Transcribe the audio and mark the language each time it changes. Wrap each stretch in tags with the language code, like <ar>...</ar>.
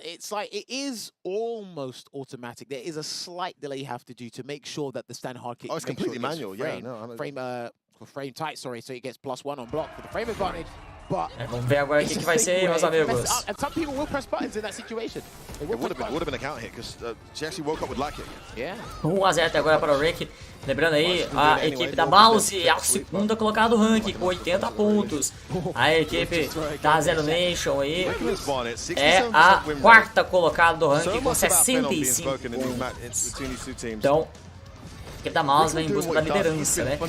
<en>It's like it is almost automatic. There is a slight delay you have to do to make sure that the stand hard kick. Oh, it's completely manual. Yeah, no, frame tight. Sorry, so it gets +1 on block for the frame advantage.</en> <pt>Vamos ver agora o que vai ser aí, meus amigos.</pt> <en>And some people will press buttons in that situation. It would have been a counter hit because she actually woke up with luck hit. Yeah.</en> <pt>1 a 0 até agora para o Rick. Lembrando aí, a equipe da Mouse é a segunda colocada do ranking com 80 pontos. A equipe da Zero Nation aí é a quarta colocada do ranking com 65 pontos. Então, a equipe da Mouse vem em busca da liderança, né?</pt>